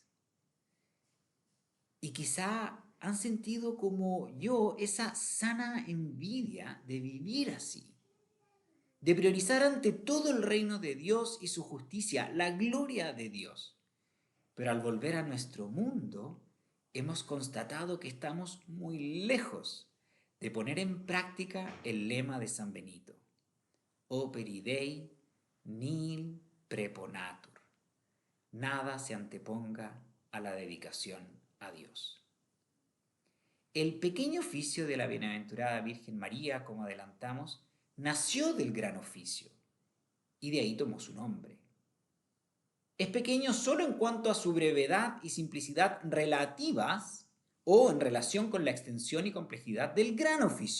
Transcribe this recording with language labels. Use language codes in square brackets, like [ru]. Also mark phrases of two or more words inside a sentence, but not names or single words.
[es] Y quizá han sentido como yo esa sana envidia de vivir así, de priorizar ante todo el reino de Dios y su justicia, la gloria de Dios. Pero al volver a nuestro mundo, hemos constatado que estamos muy lejos de poner en práctica el lema de San Benito: [la] Operi Dei nihil preponatur. [es] Nada se anteponga a la dedicación a Dios. El pequeño oficio de la bienaventurada Virgen María, como adelantamos, nació del gran oficio y de ahí tomó su nombre. Es pequeño solo en cuanto a su brevedad y simplicidad relativas o en relación con la extensión y complejidad del gran oficio.